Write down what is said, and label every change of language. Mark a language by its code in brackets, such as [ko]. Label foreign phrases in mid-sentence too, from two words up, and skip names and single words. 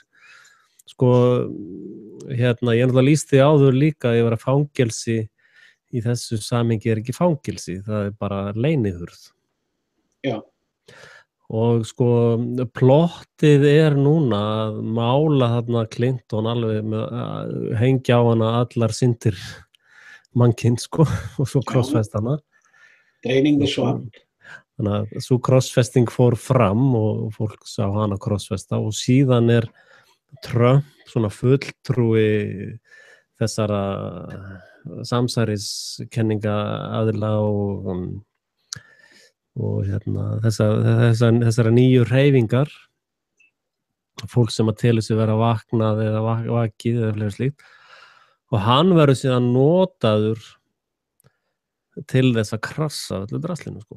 [is] Sko, ég náttúrulega lýsti áður líka að ég var að fangelsi í þessu samhengi ekki fangelsi, það bara leynihurð. Já. Og sko, plottið núna að mála þarna Clinton alveg með hengja á hana allar syndir mannkyns, sko, og svo crossfest hana. [en] Draining the swamp. [is] Þannig að svo crossfesting fór fram og fólk sá hana crossfesta og síðan Trump svona fulltrúi þessara samsæriskenninga aðila og þessara nýju hreyfingar, fólk sem að telur sig vera vaknað eða vakið eða fleira slíkt, og hann verður síðan notaður til þess að krassa öllu draslinu, sko.